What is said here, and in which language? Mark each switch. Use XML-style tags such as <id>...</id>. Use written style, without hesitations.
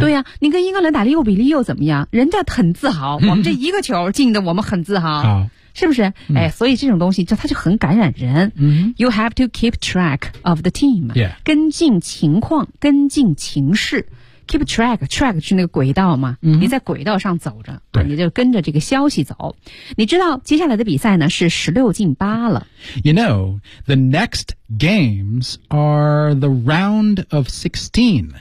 <zh>对呀、啊、你跟英格兰打6-0又怎么样人家很自豪我们这一个球进的我们很自豪好是不是、嗯、哎，所以这种东西就它就很感染人、嗯、</zh> <en>You have to keep track of the team、 yeah.</en> <zh>跟进情况跟进情势</zh> <en>Keep track</en> <zh>track 是那个轨道嘛、嗯、你在轨道上走着对你就跟着这个消息走你知道接下来的比赛呢是16-8了</zh> <en>You know, the next games are the round of 16</en>